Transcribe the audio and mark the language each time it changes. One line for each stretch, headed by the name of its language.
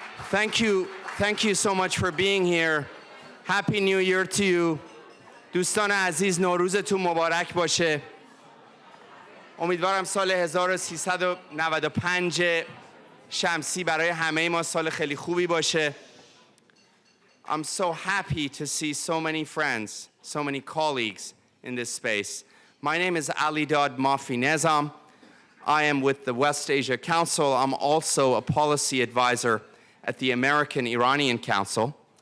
English: Thank you so much for being here. Happy New Year to you.
Persian: دوستان عزیز نوروزتون مبارک باشه. امیدوارم سال 1395 شمسی برای همه ما سال خیلی خوبی باشه.
English: I'm so happy to see so many friends, so many colleagues in this space. My name is Alidad Mafinezam. I am with the West Asia Council. I'm also a policy advisor at the American Iranian Council.